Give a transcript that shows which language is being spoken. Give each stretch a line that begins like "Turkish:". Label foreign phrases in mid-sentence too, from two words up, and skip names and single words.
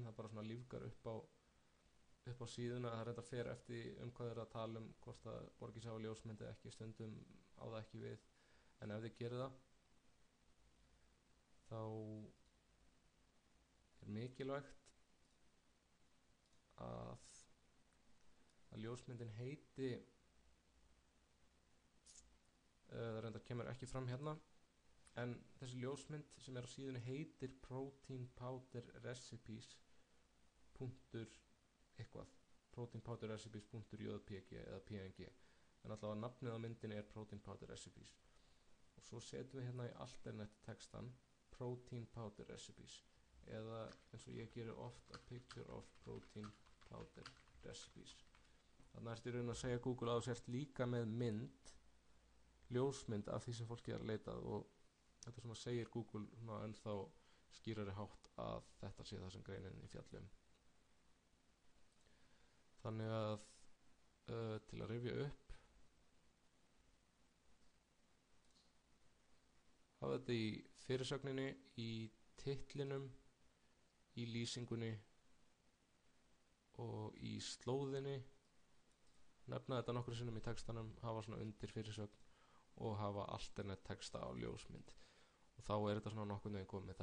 Icelandic: Það bara svona lífgar upp á síðuna. Það reyndar fer eftir hvað er að tala hvort það borgir sig á ljósmynd eða ekki, stundum á það ekki við, en ef þið gerir það þá er mikilvægt að ljósmyndin heiti, það reyndar kemur ekki fram hérna, en þessi ljósmynd sem er á síðunni heitir
English: protein powder recipes protein powder recipes.jpg
Icelandic: eða png, en allavega nafnið á myndinni er
English: protein powder recipes.
Icelandic: Og svo setjum við hérna í alternate textan
English: protein powder recipes,
Icelandic: eða eins og ég gerir oft
English: a picture of protein powder recipes.
Icelandic: Þannig ertu í raun að segja Google að þú sért líka með ljósmynd af því sem fólki er að leita, og þetta sem að segir Google ennþá skýrari hátt að þetta sé það sem greinin í fjallum. Þannig að til að rifja upp, hafa þetta í fyrirsögninni, í titlinum, í lýsingunni og í slóðinni, nefna þetta nokkru sinnum í textanum, hafa svona undir fyrirsögn og hafa alternate texta á ljósmynd, og þá er þetta svona nokkuð neginn komið.